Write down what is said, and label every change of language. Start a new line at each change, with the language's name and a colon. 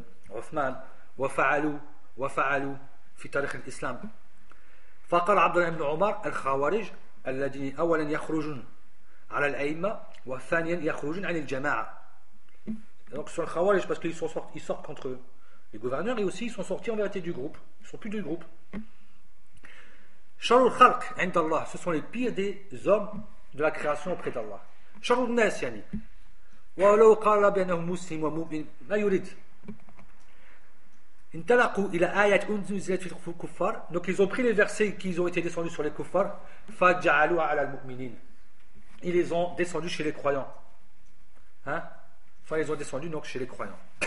Arabic: عثمان وفعلوا في تاريخ الإسلام فقال عبد الله بن عمر الخوارج الذين أولا يخرجون على الأئمة وثانيا يخرجون عن الجماعة.
French: Donc ce sont les Khawarij parce qu'ils sont sortis, ils sortent contre eux. Les gouverneurs et aussi ils sont sortis en vérité du groupe. Ils sont plus du groupe.
Arabic: شر الخلق عند الله.
French: Ce sont les pires des hommes de la création auprès d'Allah.
Arabic: شر الناس يعني. ولو قال بأنهم مسلم ومؤمن ما يريد. انطلقوا الى ايات انزلت في الكفار.
French: Donc ils ont pris les versets qui ont été descendus sur les kuffars.
Arabic: فجعلوها على المؤمنين.
French: Ils les ont descendus chez les croyants. Hein? Enfin, ils ont descendu donc chez les croyants.